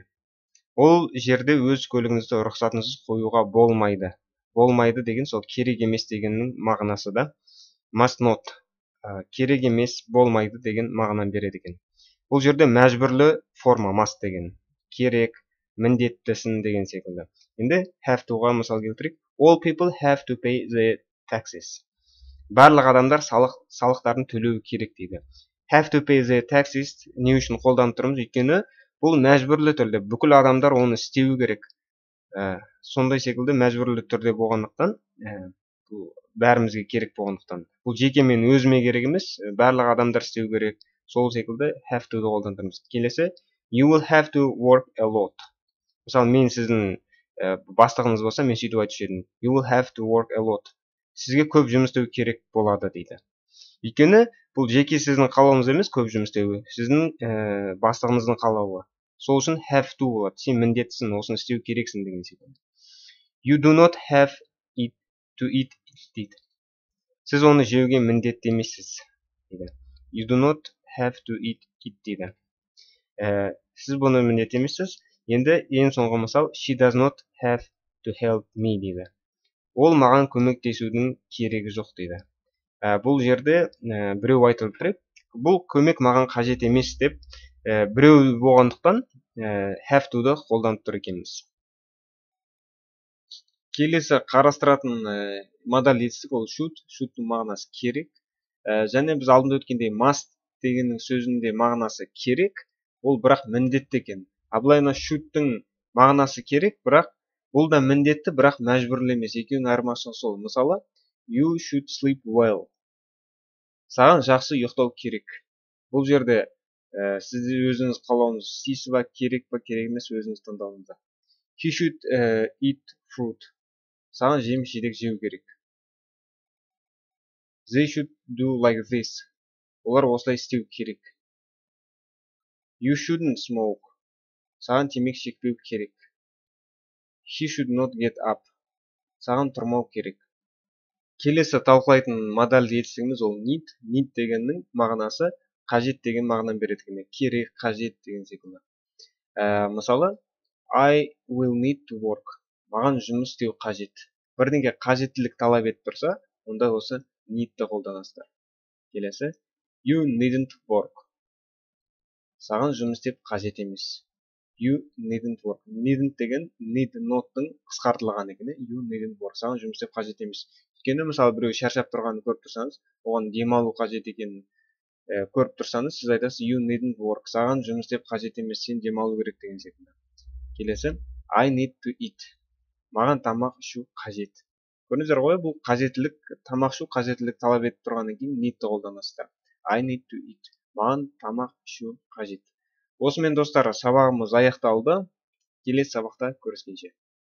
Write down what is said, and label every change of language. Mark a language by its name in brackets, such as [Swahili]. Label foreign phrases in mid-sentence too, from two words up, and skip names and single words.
[Kazakh] Ол жерде өз көлігіңізді рұқсатынсыз қоюға болмайды. Болмайды деген сол керек емес дегеннің мағынасы да. [English] Must not [Kazakh] керек емес, болмайды деген мағынаны береді екен. Бұл жерде мәжбүрлі форма must деген. Керек, міндеттісін деген секілді. Енді [English] have to- [Kazakh] ға мысал келтірейік. [English] All people have to pay the taxes. [Kazakh] Барлық адамдар салықтарын төлеуі керек дейді. [English] Have to pay the taxes [Kazakh] не үшін қолданып тұрмыз? Өйткені бұл мәжбүрлі түрде, бүкіл адамдар оны істеуі керек. Сондай секілді мәжбүрлі түрде болғандықтан, бұл бәрімізге керек болғандықтан. Бұл жеке мен өзіме керек емес, барлық адамдар істеу керек. Сол секілді [English] have to- [Kazakh] ды қолданып. Келесі, [English] you will have to work a lot. [Kazakh] Мысалы, мен сіздің бастығыңыз болса, мен сөйтіп айтушы едім. [English] You will have to work a lot. [Kazakh] Сізге көп жұмыс істеу керек болады дейді. Өйткені бұл жеке сіздің қалауыңыз емес, көп жұмыс істеуі, сіздің бастығыңыздың қалауы. Сол үшін [English] have to [Kazakh] болады. Сен міндеттісің, осыны істеу керексің деген секілді. [English] You do not have to eat дейді. [Kazakh] Сіз оны жеуге міндетті емессіз дейді. [English] You do not have to eat дейді. [Kazakh] Сіз бұны міндетті емессіз. Енді ең соңғы мысал, [English] she does not have to help me дейді. [Kazakh] Ол маған көмектесудің керегі жоқ дейді. Бұл жерде біреу айтылып тұр. Бұл көмек маған қажет емес деп біреу болғандықтан [English] have to- [Kazakh] ды қолданып тұр екенбіз. Келесі қарастыратын модаль етістік ол should. Should-ның мағынасы керек. Және біз алдында өткендей must дегеннің сөзінде мағынасы керек, ол бірақ міндетті екен. Былайына should-ның мағынасы керек, бірақ бұл да міндетті, бірақ мәжбүрлі емес. Екеуінің айырмашылығы сол. Мысалы, [English] you should sleep well. [Kazakh] Саған жақсы ұйықтау керек. Бұл жерде сіз өзіңіз қалауыңыз істейсіз ба, керек па, керек емес, өзіңіз таңдауыңызда. [English] He should eat fruit. [Kazakh] Саған жеміс-жидек жеу керек. [English] They should do like this. [Kazakh] Олар осылай істеу керек. [English] You shouldn't smoke. [Kazakh] Саған темекі шекпеу керек. [English] He should not get up. [Kazakh] Саған тұрмау керек. Келесі талқылайтын модаль етістігіміз ол need. Need дегеннің мағынасы қажет деген мағынаны береді. Керек, қажет деген секілді. Мысалы, [English] I will need to work. [Kazakh] Маған жұмыс істеу қажет. Бірдеңе қажеттілік талап етіп тұрса, онда осы need-ті қолданасыздар. Келесі, [English] you needn't work. [Kazakh] Саған жұмыс істеп қажет емес. [English] You needn't work. Needn't деген need not-тың [Kazakh] қысқартылған екен. [English] You needn't work. [Kazakh] Саған жұмыс істеп қажет емес. Өйткені мысалы біреу шаршап тұрғанын көріп тұрсаңыз, оған демалу қажет екенін көріп тұрсаңыз, сіз айтасыз [English] you needn't work. [Kazakh] Саған жұмыс істеп қажет емес, сен демалу керек деген секілді. Келесі, [English] I need to eat. [Kazakh] Маған тамақ ішу қажет. Көрдіңіздер ғой, бұл қажеттілік, тамақ ішу қажеттілік талап етіп тұрғаннан кейін need-ті қолданасыздар. [English] I need to eat. [Kazakh] Маған тамақ ішу қажет. Осымен достар, сабағымыз аяқталды. Келесі сабақта көріскенше.